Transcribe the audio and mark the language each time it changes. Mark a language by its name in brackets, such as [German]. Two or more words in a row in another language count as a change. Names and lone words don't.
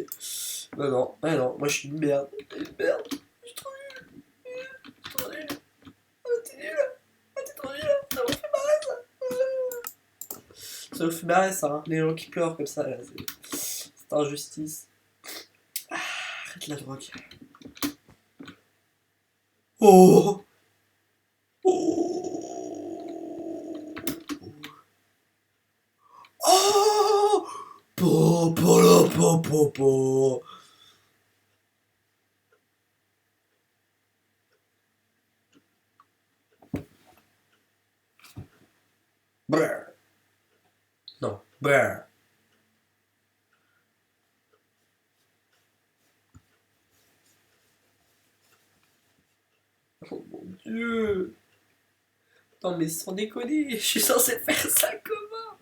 [French] Non, moi je suis une merde. Une merde. Je suis trop nul. Trop nul. Oh, t'es nul. Oh, t'es trop nul. Ça me fait marrer ça. Ça me fait marrer ça, hein. Les gens qui pleurent comme ça, là, c'est injustice. Arrête la drogue. Oh. Oh. Oh. Po, po, la, po, po, po. Brr. Non, brr. Oh mon dieu. Non mais sans déconner, je suis censé faire ça comment?